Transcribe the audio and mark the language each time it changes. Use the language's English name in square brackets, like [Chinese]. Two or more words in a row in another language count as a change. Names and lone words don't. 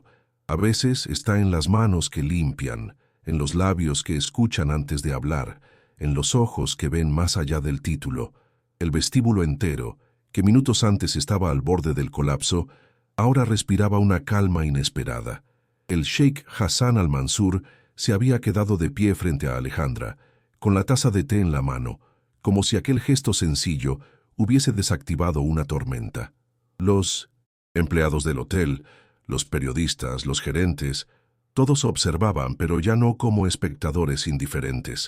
[Spanish] A veces está en las manos que limpian, en los labios que escuchan antes de hablar, en los ojos que ven más allá del título. El vestíbulo entero, que minutos antes estaba al borde del colapso, ahora respiraba una calma inesperada. El sheik Hassan al-Mansur se había quedado de pie frente a Alejandra, con la taza de té en la mano, como si aquel gesto sencillo hubiese desactivado una tormenta. Los empleados del hotel, los periodistas, los gerentes, todos observaban, pero ya no como espectadores indiferentes.